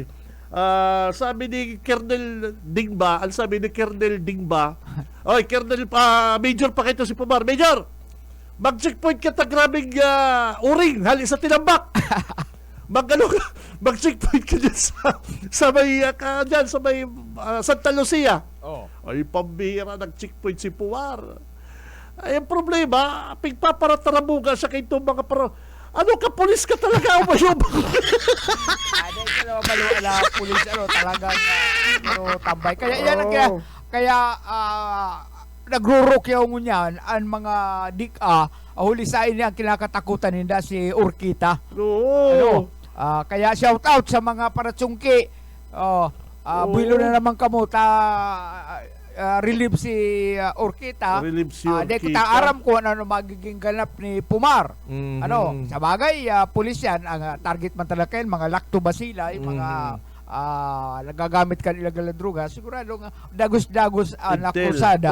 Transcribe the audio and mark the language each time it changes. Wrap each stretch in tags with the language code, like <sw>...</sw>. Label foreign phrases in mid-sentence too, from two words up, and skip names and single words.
<bik>Sabi ni Colonel Dingba, ang sabi ni Colonel Dingba, oy, Colonel, Major pa kayo si Pumar. Major, mag-checkpoint ka ta grabing uring, hali sa tinambak. Mag-checkpoint ka dyan sa may, Santa Lucia. Ay, pambihira, nag-checkpoint si Pumar. Ay, ang problema, pigpaparatarabuga siya kay itong mga ano ka, pulis ka talaga, umayom. Ano ka naman maluan na pulis, talagang tambay. Kaya yan, nagro-rokyaw mo niyan ang mga huli sa ini ang kinakatakutan nila si Orquita. Kaya</bik> <en>shout out</en> <bik>sa mga paratsungki. Builo na naman kamo relieve si Orquita. Di kita aram ko ano magiging ganap ni Pumar. Sa bagay, pulis yan, ang target man talaga yan, mga lactobacilla, yung mga nagagamit kan illegal na droga, sigurado nga dagos-dagos na kusada.</bik>